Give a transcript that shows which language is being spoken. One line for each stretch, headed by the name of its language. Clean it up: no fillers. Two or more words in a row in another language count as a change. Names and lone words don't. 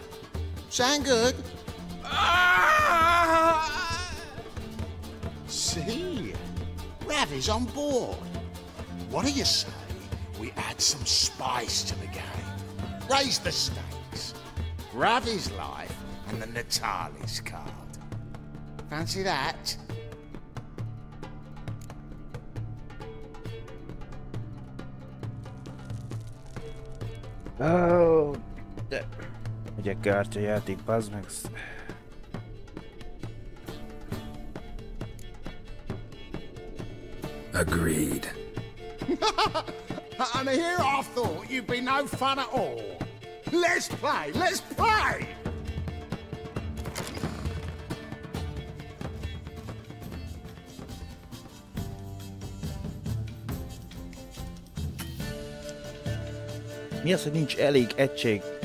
English: Sound good? See? Ravi's on board. What do you say we add some spice to the game? Raise the stakes. Ravi's life and the Natalis card. Fancy that?
Hungarian: Oh, de... Ugye kártyajáték, bazd meg.
English: Agreed. And here I thought you'd be no fun at all. Let's play, let's play!
Hungarian: Mi az, hogy nincs elég egység?